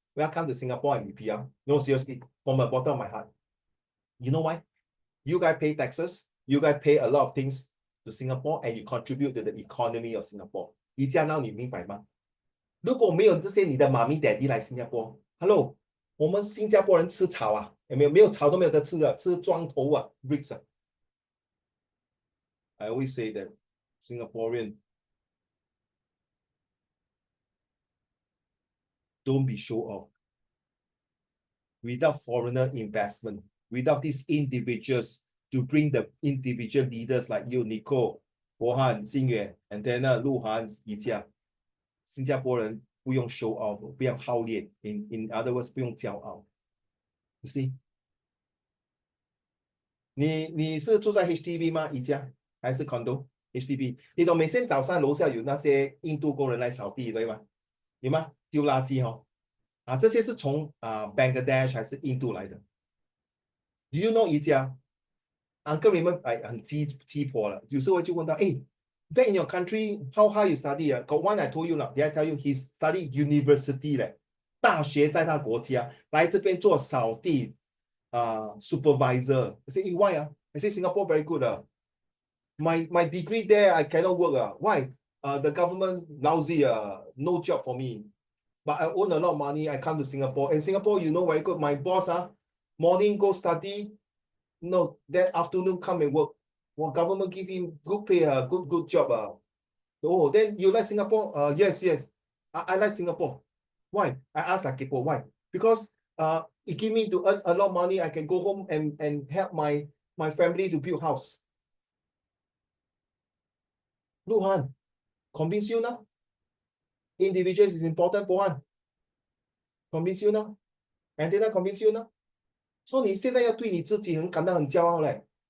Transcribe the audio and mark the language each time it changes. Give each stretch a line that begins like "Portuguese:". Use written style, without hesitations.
English: Welcome to Singapore and PR. No, seriously, from the bottom of my heart. You know why? You guys pay taxes, you guys pay a lot of things to Singapore, and you contribute to the economy of Singapore.
Chinese: 宜家 now 你明白吗？如果没有这些你的妈咪 daddy 来新加坡 ，Hello， 我们新加坡人吃草啊，有没有？没有草都没有得吃啊，吃砖头啊 ，bricks 啊。
English: I always say that Singaporean don't be show off. Without foreigner investment, without these individuals to bring the individual leaders like you, Nico, 博翰、新远 and then 鹿晗、宜家，
Chinese: 新加坡人不用
English: show off，
Chinese: 不要好脸
English: ，in other words
Chinese: 不用骄傲。
English: You see？
Chinese: 你是住在 HDB 吗？宜家还是 condo？HDB， 你懂每天早上楼下有那些印度工人来扫地，对吗？有吗？丢垃圾哦。这些是从Bangladesh 还是印度来的 ？
English: Do you know
Chinese: 宜家 ？Uncle Raymond 很鸡婆了，有时候就问他，
English: back in your country, how high you study? Got one I told you
Chinese: 了
English: ，Did I tell you he studied university 嘞？
Chinese: 大学在他国家，来这边做扫地supervisor.
English: I say, why? I say Singapore very good. My degree there I cannot work. Why? The government lousy. No job for me. But I own a lot of money. I come to Singapore. And Singapore, you know, very good. My boss, morning go study. No, then afternoon come and work. Well, government give him good pay, good job. Oh, then you like Singapore? Yes. I like Singapore. Why? I asked Akipo, why? Because it give me to earn a lot of money. I can go home and help my family to build house. Luhan, convince you now? Individuals is important for one. Convince you now? And then I convince you now? So
Chinese: 你现在要对你自己感到很骄傲嘞。